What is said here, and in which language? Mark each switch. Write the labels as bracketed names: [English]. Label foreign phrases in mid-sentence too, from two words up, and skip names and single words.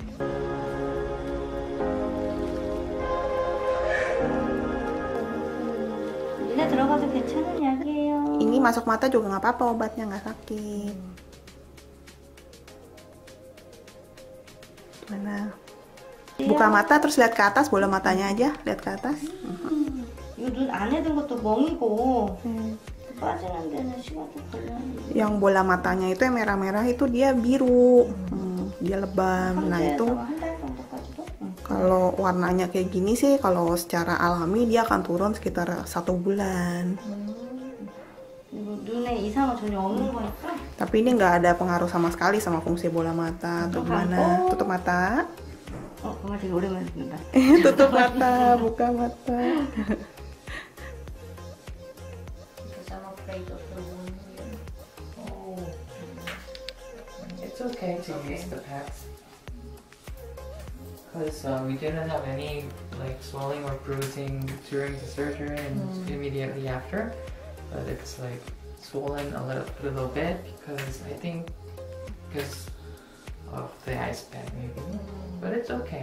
[Indonesian] Ini masuk mata juga nggak apa-apa, obatnya nggak sakit. Mana? Buka mata terus lihat ke atas, bola matanya aja, lihat ke atas. [Korean] 눈 안에 든 것도 멍이고 빠지는 데는 시간이 걸려. [Indonesian] Yang bola matanya itu yang merah-merah itu dia biru, dia lebam. Nah itu kalau warnanya kayak gini sih, kalau secara alami dia akan turun sekitar 1 bulan. [Korean] 눈에 이상은 전혀 없는 거니까. [Indonesian] Tapi ini nggak ada pengaruh sama sekali sama fungsi bola mata atau gimana. Tutup mata. [Korean] 정말 되게 오랜만에 듣는다. [Indonesian] Tutup mata, buka mata. [English] It's okay to use the pads because we didn't have any like swelling or bruising during the surgery and immediately after, but it's like swollen a little bit because I think because of the ice pack maybe, but it's okay.